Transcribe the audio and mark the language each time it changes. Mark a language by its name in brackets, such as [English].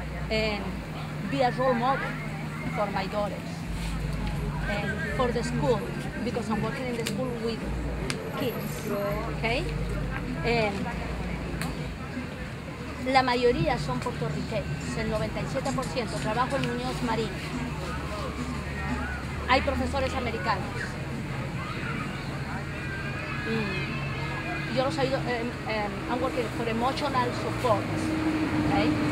[English] And be a role model for my daughters and for the school, because I'm working in the school with kids, okay? [Spanish] And la mayoría son puertorriqueños, el 97%, trabajo en Muñoz Marín. Hay profesores americanos. Yo los ayudo, [English] I'm working for emotional support, okay?